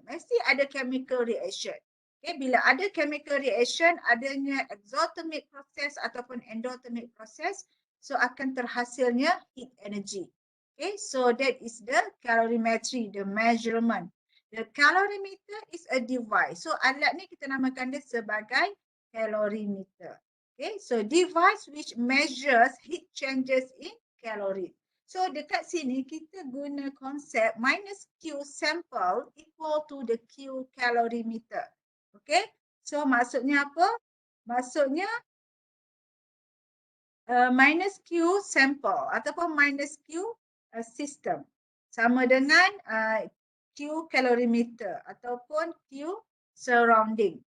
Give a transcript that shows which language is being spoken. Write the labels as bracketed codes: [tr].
[ms] Mesti ada chemical reaction. Okay, bila ada chemical reaction, adanya exothermic proses ataupun endothermic proses, so akan terhasilnya heat energy. [en] Okay, so that is the calorimetry, the measurement. The calorimeter is a device. [ms] So alat ni kita namakan dia sebagai calorimeter. [en] Okay, so device which measures heat changes in calorie. [ms] So dekat sini kita guna konsep minus Q sample equal to the Q calorimeter. Okay, so maksudnya apa? Maksudnya minus Q sample ataupun minus Q system sama dengan Q calorimeter ataupun Q surrounding.